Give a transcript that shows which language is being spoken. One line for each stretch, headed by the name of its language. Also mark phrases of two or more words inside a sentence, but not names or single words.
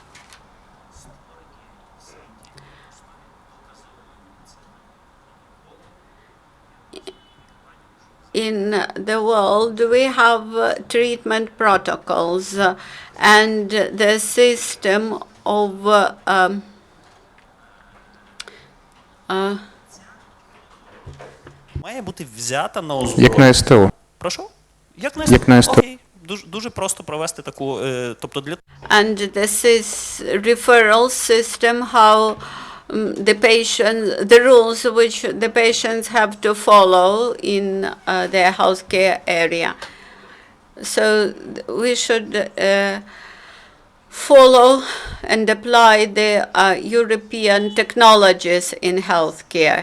English: In the world, we have treatment protocols and the system of
Ukrainian: має бути взята на Як на озброєння. СТО. Прошу? Як на Як на СТО. Окей. Дуже просто провести таку, тобто для
English: and this is referral system, how the rules which the patients have to follow in their healthcare area. So we should follow and apply the European technologies in healthcare.